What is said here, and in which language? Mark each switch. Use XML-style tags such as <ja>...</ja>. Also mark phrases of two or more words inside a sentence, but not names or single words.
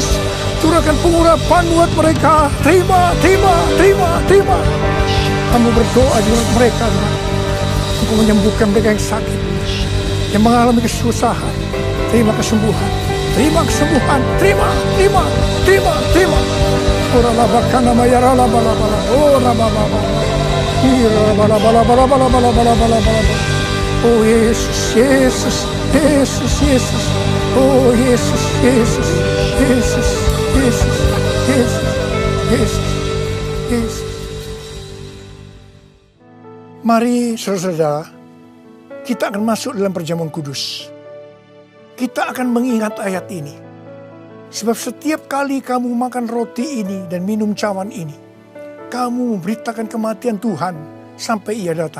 <id>Curahkan pengurapan buat mereka. Terima, terima, terima, terima. Kami berdoa buat mereka Tuhan. Untuk menyembuhkan mereka yang sakit, yang mengalami kesusahan. Terima kesembuhan. Terima kesembuhan. Terima, terima, terima, terima. Ora labakan nama ya bala bala. Ora bala bala. Ira bala bala bala bala bala bala bala bala. Oh Yesus, Yesus, Yesus, Yesus. Oh Yesus, Yesus, Yesus, Yesus, Yesus, Yesus, Yesus. Mari saudara-saudara, kita akan masuk dalam perjamuan kudus. Kita akan mengingat ayat ini. Sebab setiap kali kamu makan roti ini dan minum cawan ini, kamu memberitakan kematian Tuhan sampai Ia datang.</id>